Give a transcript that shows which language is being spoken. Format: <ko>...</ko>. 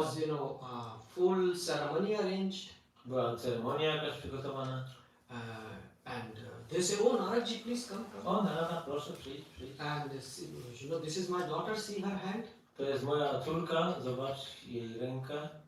<en>was a full ceremony arranged.</en> <pl>Była ceremonia jakaś przygotowana.</pl> <en>And they say, oh Naraji, please come.</en> <pl>O, Narada, proszę, przyjdź.</pl> <en>And this is my daughter, see her hand.</en> <pl>To jest moja córka, zobacz jej rękę.</pl>